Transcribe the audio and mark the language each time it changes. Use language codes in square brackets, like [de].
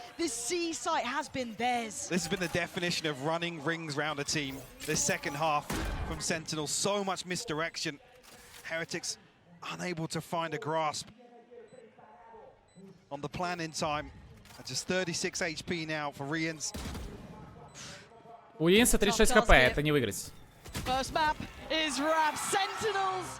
[en] This C site has been theirs. This has been the definition of running rings round a team. This second half from Sentinels, so much misdirection. Heretics unable to find a grasp on the plan in time. At just 36 HP now for Rians. [ru] У Йенса 36 хп, это не выиграть. [en] First map is Rap Sentinels.